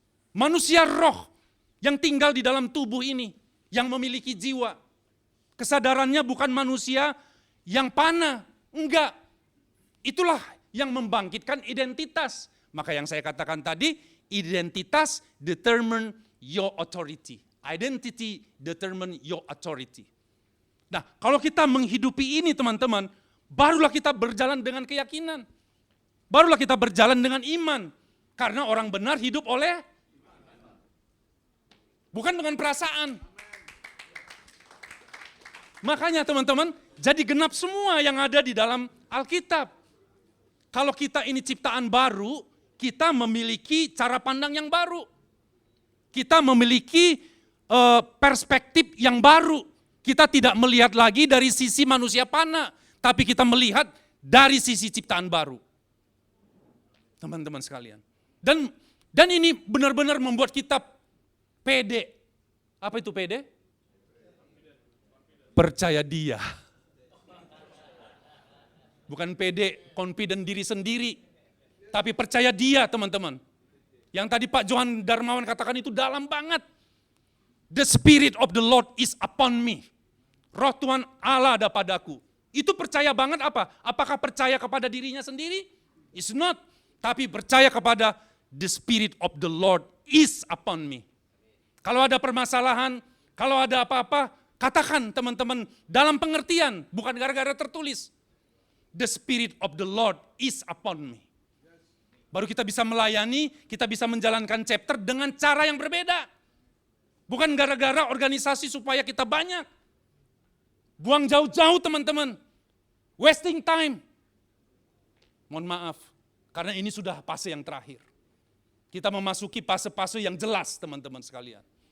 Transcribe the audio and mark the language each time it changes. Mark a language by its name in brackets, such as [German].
[Indonesian] Manusia roh yang tinggal di dalam tubuh ini, yang memiliki jiwa. Kesadarannya bukan manusia yang panah, enggak. Itulah yang membangkitkan identitas. Maka yang saya katakan tadi, identitas [English] determine your authority. Identity determine your authority. [Indonesian] Nah, kalau kita menghidupi ini teman-teman, barulah kita berjalan dengan keyakinan. Barulah kita berjalan dengan iman. Karena orang benar hidup oleh, bukan dengan perasaan. Makanya teman-teman, jadi genap semua yang ada di dalam Alkitab. Kalau kita ini ciptaan baru, kita memiliki cara pandang yang baru. Kita memiliki perspektif yang baru. Kita tidak melihat lagi dari sisi manusia panah, tapi kita melihat dari sisi ciptaan baru. Teman-teman sekalian. Dan ini benar-benar membuat kita pede. Apa itu pede? Percaya dia. Bukan pede, confident diri sendiri. Tapi percaya dia teman-teman. Yang tadi Pak Johan Darmawan katakan itu dalam banget. [English] The Spirit of the Lord is upon me. [Indonesian] Roh Tuhan Allah ada padaku. Itu percaya banget apa? Apakah percaya kepada dirinya sendiri? [English] It's not. [Indonesian] Tapi percaya kepada [English] the Spirit of the Lord is upon me. [Indonesian] Kalau ada permasalahan, kalau ada apa-apa, katakan teman-teman dalam pengertian, bukan gara-gara tertulis. [English] The Spirit of the Lord is upon me. [Indonesian] Baru kita bisa melayani, kita bisa menjalankan chapter dengan cara yang berbeda. Bukan gara-gara organisasi supaya kita banyak. Buang jauh-jauh teman-teman. [English] Wasting time. [Indonesian] Mohon maaf, karena ini sudah fase yang terakhir. Kita memasuki fase-fase yang jelas teman-teman sekalian.